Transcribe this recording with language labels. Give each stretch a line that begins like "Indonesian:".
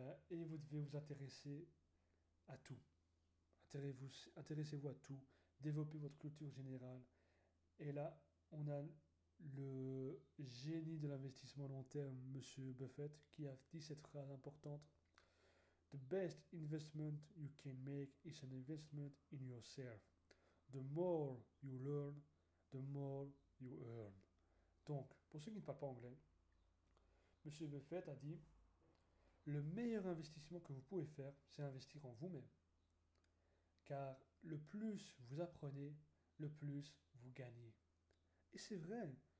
French: Et vous devez vous intéresser à tout. Intéressez-vous à tout. Développez votre culture générale. Et là, on a le génie de l'investissement long terme, Monsieur Buffett, qui a dit cette phrase importante.
English: The best investment you can make is an investment in yourself. The more you learn, the more you earn.
French: Donc, pour ceux qui ne parlent pas anglais, Monsieur Buffett a dit, le meilleur investissement que vous pouvez faire, c'est investir en vous-même. Car le plus vous apprenez, le plus vous gagnez. Et c'est vrai.